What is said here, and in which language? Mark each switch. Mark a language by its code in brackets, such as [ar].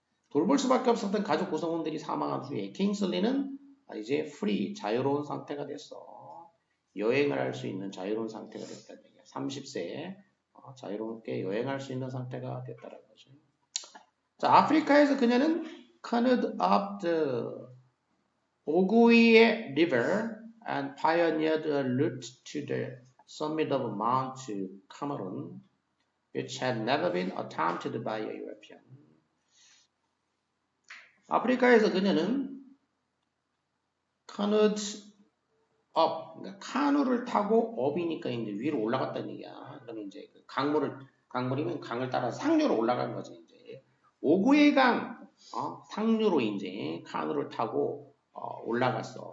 [ko] 돌볼 수밖에 없었던 가족 구성원들이 사망한 후에 킹슬리는 이제 free, 자유로운 상태가 됐어. 여행을 할 수 있는 자유로운 상태가 됐다는 얘기야. 30세에 자유롭게 여행할 수 있는 상태가 됐다는 거죠. 자, 아프리카에서 그녀는 [en] canoed up the Ogooué River and pioneered a route to the summit of Mount Cameroon, which had never been attempted by a European. [ko] 아프리카에서 그녀는 [en] canoed up, [ko] 그러니까 카누를 타고 up이니까 이제 위로 올라갔다는 얘기야. 그러면 이제 강물이면 강을 따라 상류로 올라간 거지. 이제 오구의 강 상류로 이제 카누를 타고 올라갔어.